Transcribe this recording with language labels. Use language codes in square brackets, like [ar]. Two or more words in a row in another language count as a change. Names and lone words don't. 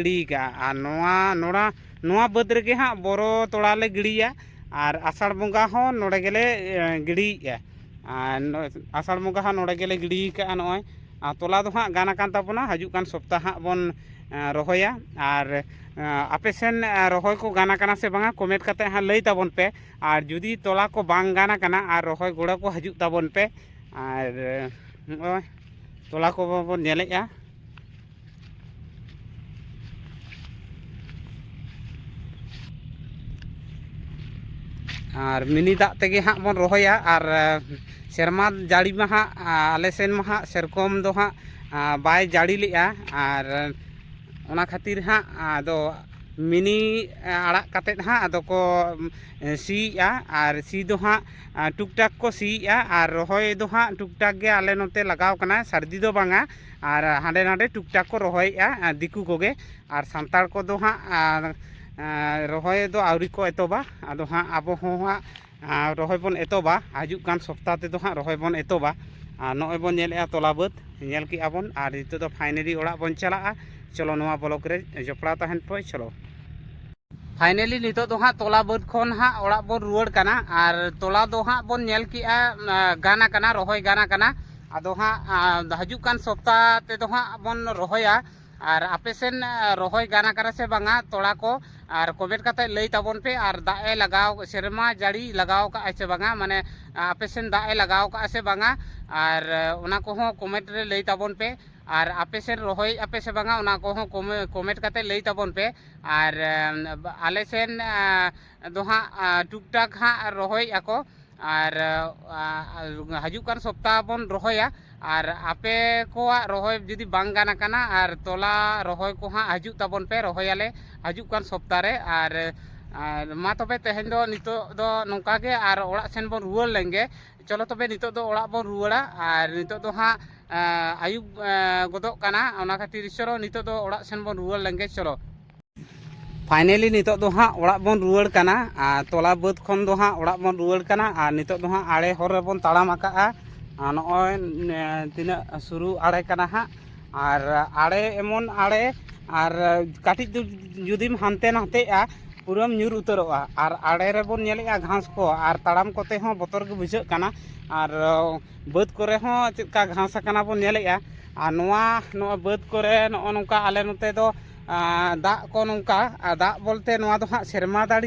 [sat] गिड़ी का और नोआ बद रे हाँ बोरो तोला ले गिड़िया और आषाढ़ बंगा हो नोड़े गेले गिड़ी आषाढ़ बंगा हाँ नोड़े गेले गिड़ी का नॉय तोला दो हाँ गाना कान ताबोना हजूक कान सप्ताह हाँ बन रहोया और आपे सेन रहोय को गाना काना से बांगा कमेंट करते हाँ लई ताबोन पे और जुदी तोला को बांग गाना काना और रहोय गोड़ा को हजूक ताबोन पे और तोला को बन नेलेया और मिनी दाग तेगे हाँ बन रहोया और सेरमा जाड़ी में हाँ आले सेन में हाँ सेरकम दो हाँ बाय जाड़ी लेआ और ओना खातिर हाँ आदो मिनी आड़ा कातेत हाँ आदो को सीया और सी दो हाँ टुकटाक को सीया और रहोय दो हाँ टुकटाक गे आले नोते लगाव कना सर्दी दो बांगा और हांडे नाडे टुकटाक को रहोया दिकू कोगे और सांताड़ को दो हाँ रहोय दो आवरी को एतोबा आदो हाँ आबो हाँ रहोय बन एतोबा हजूक कान सप्ताह ते दो हाँ रहोय बन एतोबा नॉय बन नेलेआ तोला बद नेल की आबन और नितो दो फाइनली ओड़ा बन चला चलो नोआ ब्लॉक रे जपड़ा तहन पे चलो फाइनली नितो दो हाँ तोला बद खन हाँ ओड़ा बन रुवाड़ काना और तोला दो हाँ बन नेल की गाना काना रहोय गाना काना आदो हाँ हजूक कान सप्ताह ते दो हाँ बन रहोया और आपे सेन रहोय गाना काना से बांगा तोड़ा को और कमेंट करते लई ताबोन पे और दाए लगाव सेरमा जाड़ी लगाव का ऐसे बांगा माने आपे सेन दाए लगाव का ऐसे बांगा और ओना को हो कमेंट रे लई ताबोन पे और आपे सेन रहोय आपे से बांगा ओना को हो कमेंट करते लई ताबोन पे और आले सेन दो हाँ टुकटाक हाँ रहोय आको और हजूक कान सप्ताह बन रहोया और आपे को रहोय जुदी बांग गाना काना और तोला रहोय को हाँ हजूक ताबोन पे रहोयाले हजूक कान सप्ताह रे और मा तबे तेहेन दो नितो दो नोंका गे और ओड़ा सेन बन रुवाड़ लेंगे चलो तबे नितो दो ओड़ा बन रुवाड़ा और नितो दो हाँ आयुब गोदोग काना ओना खातिर चलो नितो दो ओड़ा सेन बन रुवाड़ लेंगे चलो फाइनली नितो दो हाँ ओड़ा बन रुवाड़ काना तोला बद खन दो हाँ ओड़ा बन रुवाड़ काना और नितो दो हाँ आड़े हर रे बन ताड़ाम आका नॉय तीना शुरू आड़े काना हाँ और आड़े एमन आड़े और काटी जुदीम हानते नाते पूरम ᱧᱩᱨ उतरोगा और आड़े रे बन नेलेआ घास को और ताड़ाम कोते हो बतर के बुझाग काना और बद करे हो चेका घास काना बन नेलेआ और नोआ बद करे नो नोंका आले नोते दो दाग को नोंका दाग बोलते नोआ दो हाँ सेरमा